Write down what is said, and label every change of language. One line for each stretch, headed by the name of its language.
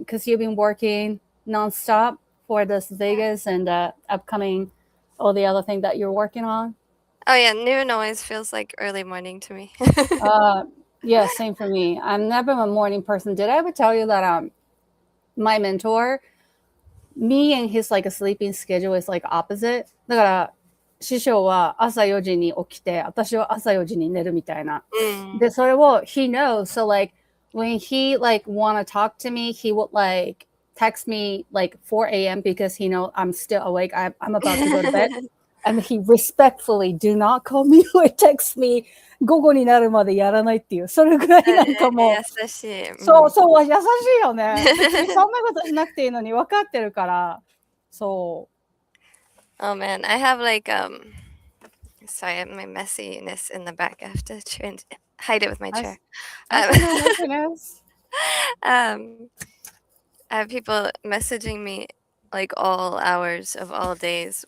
English: Because you've been working nonstop for this Vegas and upcoming all the other thing that you're working on? Oh, yeah, noon always feels like early morning to me. Yeah, same for me. I'm never a morning person. Did I ever tell you that my mentor, me and his like a sleeping schedule is like opposite?
Japanese: だから師匠は朝4時に起きて、私は朝4時に寝るみたいな。で、それを
English: he knows. So like when he like wanna talk to me, he would like text me like 4 a.m. because he know I'm still awake. I'm about to go to bed. And he respectfully do not call me or text me
Japanese: 午後になるまでやらないっていう。それぐらいなんかもう。優しい。そうそう、優しいよね。そんなことしなくていいのに分かってるから。そう。
English: Oh man, I have like sorry, I have my messiness in the back. I have to hide it with my chair. I have people messaging me like all hours of all days.